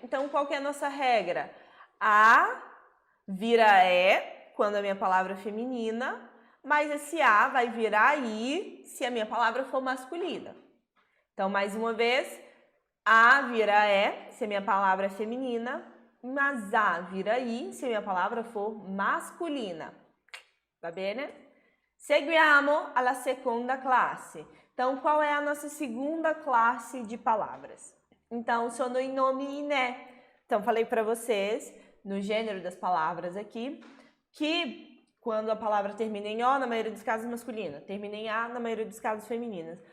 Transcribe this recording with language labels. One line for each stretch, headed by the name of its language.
Portuguese: Então, qual que é a nossa regra? A vira E quando a minha palavra é feminina, mas esse A vai virar I se a minha palavra for masculina. Então, mais uma vez, A vira E se a minha palavra é feminina, mas A vira I se a minha palavra for masculina.
Italian: Va bene? Seguiamo alla seconda classe.
Portuguese: Então, qual é a nossa segunda classe de palavras? Então,
Italian: sono i nomi in E.
Portuguese: Então, falei para vocês, no gênero das palavras aqui, que quando a palavra termina em O, na maioria dos casos masculina, termina em A, na maioria dos casos femininas.